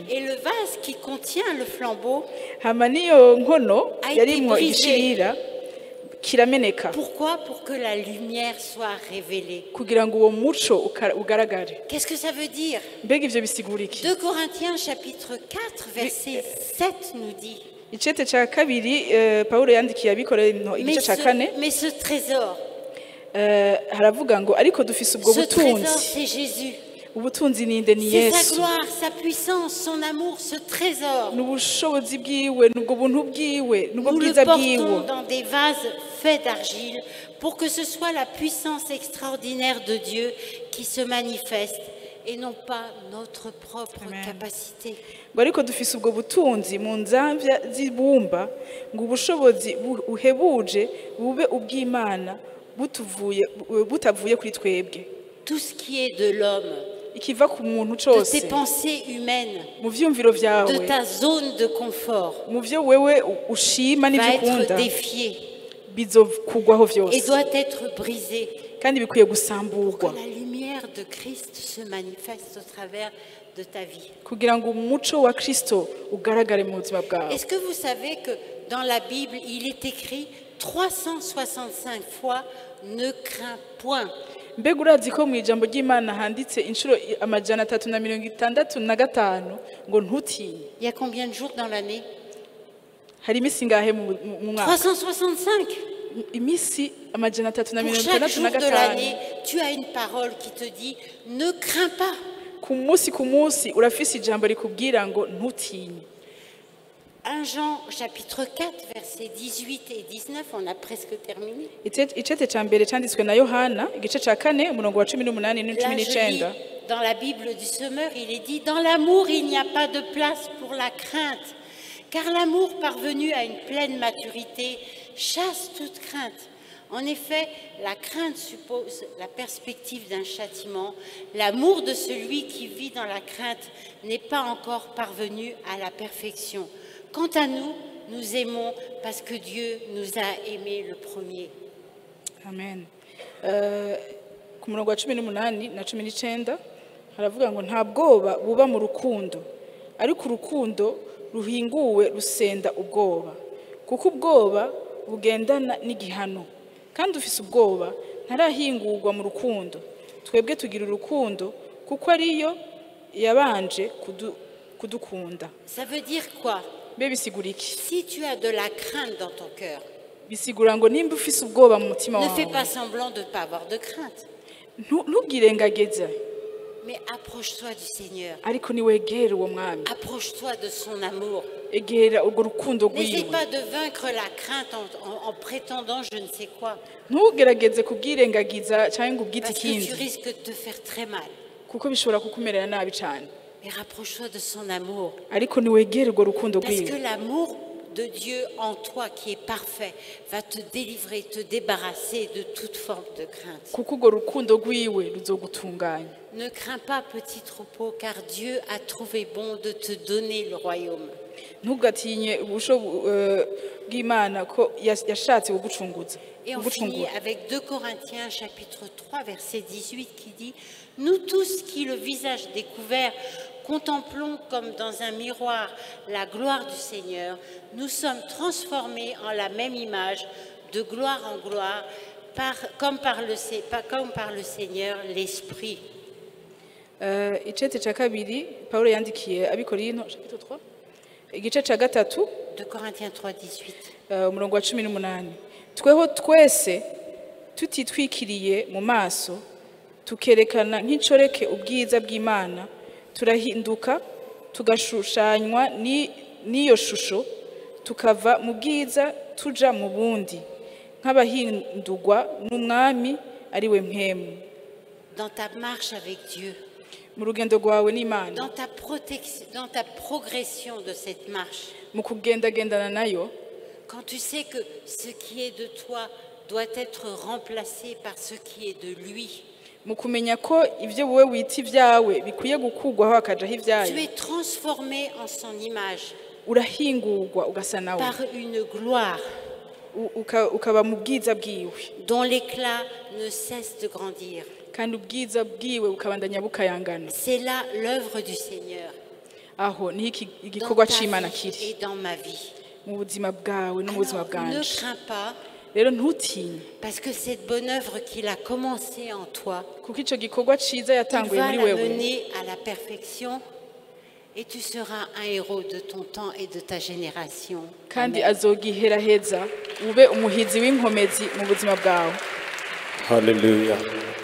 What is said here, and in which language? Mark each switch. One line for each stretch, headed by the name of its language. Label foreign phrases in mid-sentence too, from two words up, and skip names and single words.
French: Et le vase qui contient le flambeau,
Rundi: Hama niyo nkono
French: A été
Rundi: yarimwo
French: brisé.
Rundi: igishirira kirameneka
French: pourquoi? Pour que la lumière soit révélée.
Rundi: kugira ngo uwo muco ugaragare.
French: Qu'est-ce que ça veut dire?
Rundi: Mbega ivyo bisigura iki?
French: 2 Corinthiens chapitre 4 verset 7 nous dit,
Rundi: Icete ca kabiri Paulo yandikiye abikorera igice ca kane
French: mais ce trésor,
Rundi: haravuga ngo ariko dufise ubwo
French: ce trésor
Rundi: butunzi.
French: c'est Jésus.
Rundi: Ubutunzi ninde? Ni
French: C'est sa
Rundi: Yesu.
French: gloire, sa puissance, son amour, ce trésor.
Rundi: N'ubushobozi bwiwe, n'ubwo buntu bwiwe, n'ubwo
French: Nous le
Rundi: bwiza
French: portons
Rundi: bwiwe.
French: dans des vases faits d'argile pour que ce soit la puissance extraordinaire de Dieu qui se manifeste et non pas notre propre Amen. capacité.
Rundi: Ngo ariko dufise ubwo butunzi mu nzamvya z'ibumba ngo ubushobozi buhebuje bube ubw'Imana butavuye kuri twebwe.
French: Tout ce qui est de l'homme,
Rundi: Ikiva ku muntu
French: de
Rundi: cose
French: tes pensées humaines,
Rundi: mu vyumviro
French: de
Rundi: vyawe,
French: ta zone de confort,
Rundi: mu vyo wewe ushima
French: va
Rundi: n'ivyo
French: être
Rundi: ukunda
French: défié
Rundi: bizokugwaho
French: et
Rundi: vyose
French: doit être brisé.
Rundi: kandi bikwiye
French: Que
Rundi: gusamburwa
French: la lumière de Christ se manifeste au travers de ta vie.
Rundi: kugira ngo umuco wa Kristo ugaragare mu buzima bwawe.
French: Est-ce que vous savez que dans la Bible, il est écrit 365 fois ne crains point.
Rundi: Mbega urazi ko mu ijambo ry'Imana handitse inshuro 365 ngo ntutinye?
French: Il y a combien de jours dans l'année?
Rundi: Hari imisi ngahe mu mwaka? 365. Imisi
French: Pour chaque jour de 365. l'année, tu as une parole qui te dit ne crains pas.
Rundi: Ku munsi urafise ijambo rikubwira ngo ntutinye.
French: 1 Jean chapitre 4 versets 18 et 19, on a presque terminé.
Rundi: Icete ca mbere canditswe na Yohana igice ca 4 umurongo wa 18
French: Là, je lis,
Rundi: n'19.
French: dans la Bible du Semeur, il est dit, dans l'amour, il n'y a pas de place pour la crainte, car l'amour parvenu à une pleine maturité chasse toute crainte. En effet, la crainte suppose la perspective d'un châtiment. L'amour de celui qui vit dans la crainte n'est pas encore parvenu à la perfection. Quant à nous, nous aimons parce que Dieu nous a aimés le premier. Amen.
Rundi: Ku murongo wa 18 na 19 haravuga ngo nta bwoba buba mu rukundo, ariko urukundo ruhinguwe rusenda ubwoba, kuko ubwoba bugendana n'igihano, kandi ufise ubwoba ntarahingurwa mu rukundo. Twebwe tugira urukundo kuko ariyo yabanje kudukunda.
French: Ça veut dire quoi?
Rundi: Be bisigura iki?
French: Si tu as de la crainte dans ton cœur,
Rundi: Bisigura ngo nimba ufise ubwoba mu mutima
French: ne fais
Rundi: wawe
French: pas semblant de ne pas avoir de crainte.
Rundi: ntubwirengageze.
French: Mais approche-toi du Seigneur.
Rundi: ariko niwegere uwo mwami,
French: Approche-toi de son amour.
Rundi: egera urwo rukundo
French: N'essaie
Rundi: rwiwe.
French: pas de vaincre la crainte en prétendant je ne sais quoi.
Rundi: Ntugerageze kubwirengagiza cyangwa ngo ubwite
French: Parce que tu
Rundi: ikindi,
French: risques de te faire très mal.
Rundi: kuko bishobora kukumerera nabi cyane.
French: Mais rapproche-toi de son amour.
Rundi: Ariko niwegere urwo rukundo
French: Parce que
Rundi: rwiwe,
French: l'amour de Dieu en toi qui est parfait va te délivrer, te débarrasser de toute forme de crainte.
Rundi: kuko urwo rukundo rwiwe ruzogutunganya.
French: Ne crains pas, petit troupeau, car Dieu a trouvé bon de te donner le royaume.
Rundi: Ntugatinye ubusho bw'Imana ko yashatse kugucunguza.
French: Et on finit avec 2 Corinthiens chapitre 3 verset 18 qui dit « Nous tous qui le visage découvert contemplons comme dans un miroir la gloire du Seigneur, nous sommes transformés en la même image de gloire en gloire comme par le Seigneur l'Esprit. »
Rundi: Icete cya kabiri Pawulo yandikiye Abikorino chapitre 3 igice cya gatatu
French: 2 Corinthiens 3 18.
Rundi: umurongo wa 18. Tweho twese tutitwikiriye mu maso tukerekana nk'incoreke ubwiza bw'Imana, turahinduka tugashushanywa n'iyo shusho, tukava mu bwiza tuja mu bundi nk'abahindurwa n'umwami ari we mpemu.
French: Dans ta marche avec Dieu,
Rundi: mu rugendo rwawe n'Imana,
French: dans ta progression de cette marche,
Rundi: mu kugendagendana nayo,
French: quand tu sais que ce qui est de toi doit être remplacé par ce qui est de lui,
Rundi: mu kumenya ko ibyo wowe wita ibyawe bikwiye gukurwaho hakajaho
French: tu
Rundi: ibyayo,
French: es transformé en son image
Rundi: urahingurwa ugasa nawe,
French: par une gloire
Rundi: ukaba mu bwiza bwiwe,
French: dont l'éclat ne cesse de grandir.
Rundi: kandi ubwiza bwiwe bukabandanya bukayangana.
French: C'est là l'œuvre du Seigneur
Rundi: Aho niho
French: dans
Rundi: igikorwa
French: ta
Rundi: c'Imana
French: vie
Rundi: kiri
French: et dans ma vie.
Rundi: mu buzima bwawe no mu buzima
French: Alors, ne
Rundi: bwanje.
French: crains pas,
Rundi: Rero ntutinye,
French: parce que cette bonne œuvre qu'il a commencée en toi,
Rundi: kuko ico gikorwa ciza
French: il
Rundi: yatanguye
French: va
Rundi: muri
French: la
Rundi: wewe,
French: mener à la perfection et tu seras un héros de ton temps et de ta génération.
Rundi: kandi Amen. azogiheraheza ube umuhizi w'inkomezi mu buzima bwawe. Hallelujah.